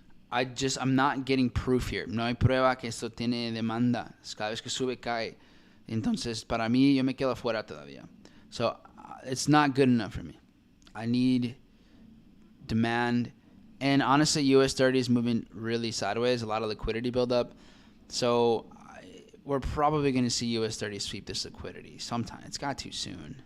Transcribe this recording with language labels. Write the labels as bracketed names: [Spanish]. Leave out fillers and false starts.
[English] I'm not getting proof here. [Spanish] No hay prueba que esto tiene demanda. Cada vez que sube, cae. Entonces, para mí, yo me quedo afuera todavía. [English] So, it's not good enough for me. I need demand. And honestly, US 30 is moving really sideways. A lot of liquidity buildup. So, we're probably going to see US 30 sweep this liquidity sometime. It's got too soon.